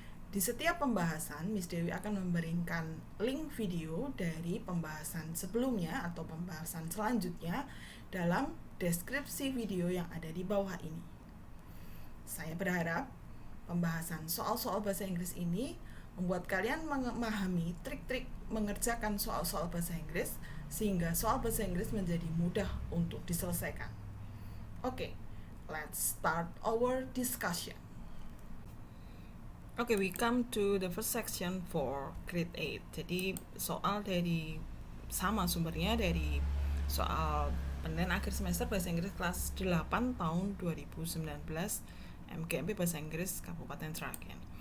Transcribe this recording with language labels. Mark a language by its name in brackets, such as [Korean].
[Indonesian] Di setiap pembahasan, Miss Dewi akan memberikan link video dari pembahasan sebelumnya atau pembahasan selanjutnya dalam deskripsi video yang ada di bawah ini. Saya berharap pembahasan soal-soal bahasa Inggris ini membuat kalian memahami trik-trik mengerjakan soal-soal bahasa Inggris sehingga soal bahasa Inggris menjadi mudah untuk diselesaikan. [English] Oke, let's start our discussion. Oke, we come to the first section for grade 8. [Indonesian] Jadi soal dari sama sumbernya dari soal penilaian akhir semester bahasa Inggris kelas 8 tahun 2019 MGMP Bahasa Inggris Kabupaten Sragen.